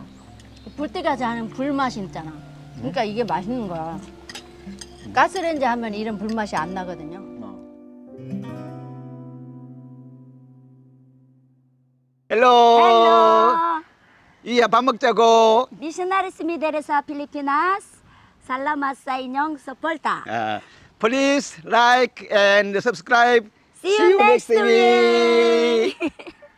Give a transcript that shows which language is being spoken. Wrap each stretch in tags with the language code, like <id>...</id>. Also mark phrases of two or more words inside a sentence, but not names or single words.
<ko>불때까지 하는 불맛이 있잖아. 그러니까 이게 맛있는 거야. 가스레인지 하면 이런 불맛이 안 나거든요. 헬로. Hello! 이야 밥 먹자고.</ko> <tl>Missionaries Midere sa Pilipinas. Salamat sa inyong suporta.</tl> <en>Please like and subscribe. See you next week. week!</en>